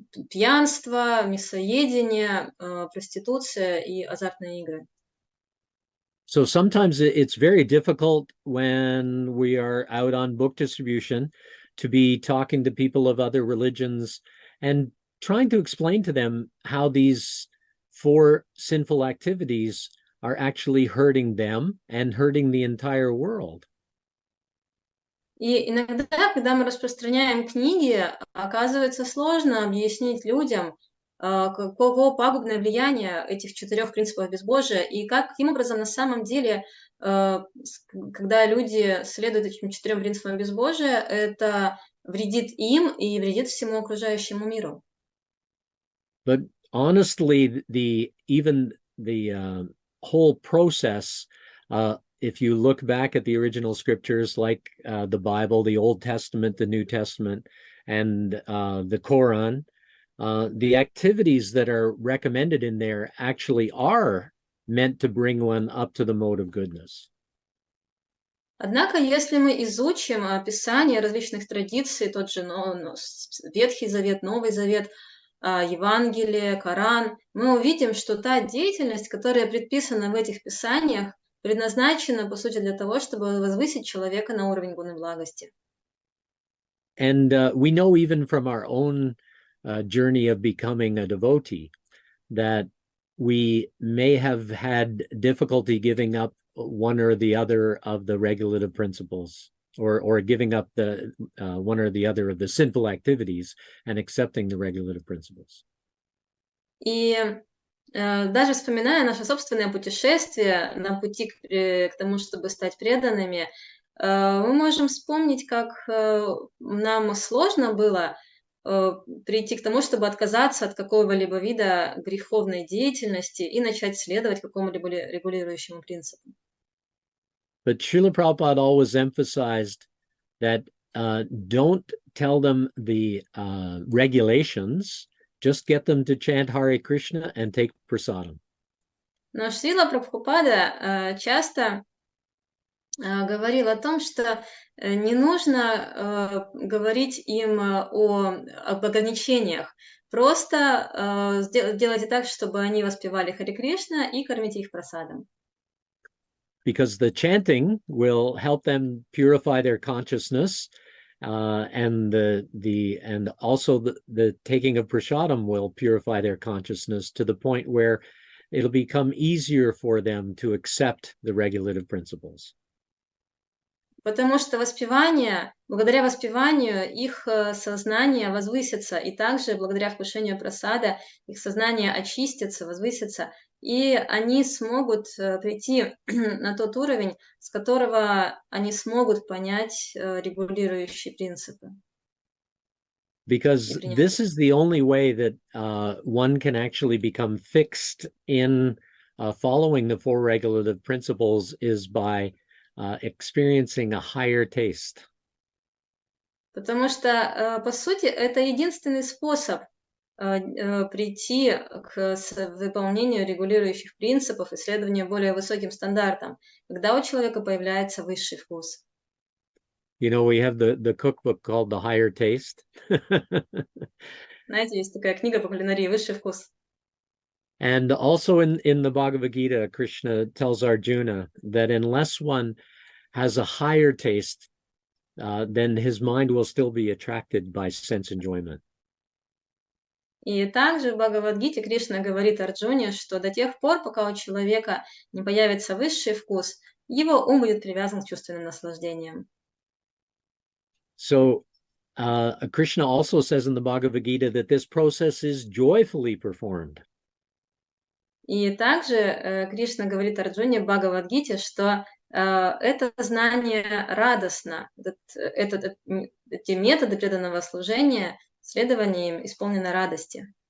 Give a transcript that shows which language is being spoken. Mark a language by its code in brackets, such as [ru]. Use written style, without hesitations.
[ru] Пьянство, мясоедение, проституция и азартные игры. [en] So sometimes it's very difficult when we are out on book distribution to be talking to people of other religions and trying to explain to them how these four sinful activities are actually hurting them and hurting the entire world. [ru] И иногда, когда мы распространяем книги, оказывается сложно объяснить людям, каково пагубное влияние этих 4 принципов безбожия и каким образом на самом деле, когда люди следуют этим 4 принципам безбожия, это вредит им и вредит всему окружающему миру. [en] But honestly, even the whole process, if you look back at the original scriptures like the Bible, the Old Testament, the New Testament, and the Quran, the activities that are recommended in there actually are meant to bring one up to the mode of goodness. [ru] Однако, если мы изучим описание различных традиций, тот же Ветхий Завет, Новый Завет, Евангелие, Коран, мы увидим, что та деятельность, которая предписана в этих писаниях, предназначена, по сути, для того, чтобы возвысить человека на уровень гуны благости. [en] And we know even from our own journey of becoming a devotee that we may have had difficulty giving up one or the other of the regulative principles, or giving up the one or the other of the sinful activities and accepting the regulative principles. [ru] И даже вспоминая наше собственное путешествие на пути к тому, чтобы стать преданными, мы можем вспомнить, как нам сложно было прийти к тому, чтобы отказаться от какого-либо вида греховной деятельности и начать следовать какому-либо регулирующему принципу. [en] But Srila Prabhupada always emphasized that don't tell them the regulations, just get them to chant Hare Krishna and take prasadam. [ru] Но Шрила Прабхупада часто говорил о том, что не нужно говорить им об ограничениях. Просто делайте так, чтобы они воспевали Харе Кришна и кормите их прасадом. [en] Because the chanting will help them purify their consciousness, and also the taking of prasadam will purify their consciousness to the point where it'll become easier for them to accept the regulative principles. [ru] Потому что благодаря воспеванию их сознание возвысится, и также благодаря вкушению прасада их сознание очистится, возвысится, и они смогут прийти на тот уровень, с которого они смогут понять регулирующие принципы. [en] Because this is the only way that one can actually become fixed in following the four regulative principles is by experiencing a higher taste. [ru] Потому что, по сути, это единственный способ прийти к выполнению регулирующих принципов и следованию более высоким стандартам, когда у человека появляется высший вкус. [en] You know, we have the cookbook called The Higher Taste. [ru] Знаете, есть такая книга по кулинарии «Высший вкус». [en] And also in the Bhagavad Gita, Krishna tells Arjuna that unless one has a higher taste, then his mind will still be attracted by sense enjoyment. [ru] И также в Бхагавадгите Кришна говорит Арджуне, что до тех пор, пока у человека не появится высший вкус, его ум будет привязан к чувственным наслаждениям. [en] So Krishna also says in the Bhagavad Gita that this process is joyfully performed. [ru] И также Кришна говорит Арджуне в Бхагавадгите, что это знание радостно, эти методы преданного служения, следование им исполнено радости.